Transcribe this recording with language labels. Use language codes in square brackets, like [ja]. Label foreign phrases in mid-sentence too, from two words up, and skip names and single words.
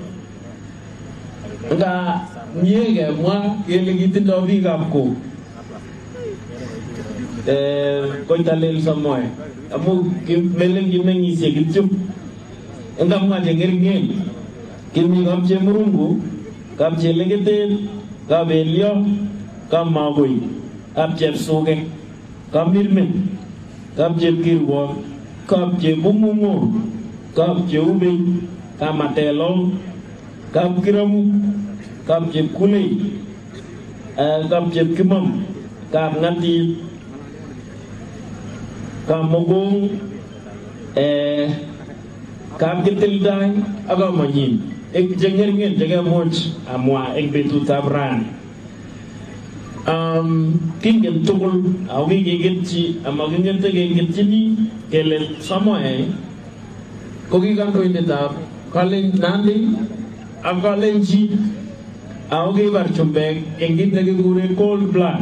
[kln] Nga mie kemwa kele kitindoi biikab kok Koitalel Samoei amu melen kimeng'isie kityo. Ngamwa che ngeringen kimi kap Chemurungu, kap Cheleketet, kap Elio, kap Magoi, kap Chepsokek, kap Mirmen, kap Chepkirwok, kap Chebung'ung'o, kap Cheubei, kap Matelong, kap Kiramu, kap Chepkulei, kap Chepkimom, kap Ng'atit, kap Mogong, kap Kitildai ak Kamonyin. Ek jengeringen jekemuch amwa eng betutab rani. Kingen tugul ako kikeketchi ama kingen tekeketchini kele Samoei ko ki kandoindetab Nandi ak Kalenjin ako kibar chumbek eng kit nekikure Cold Blood.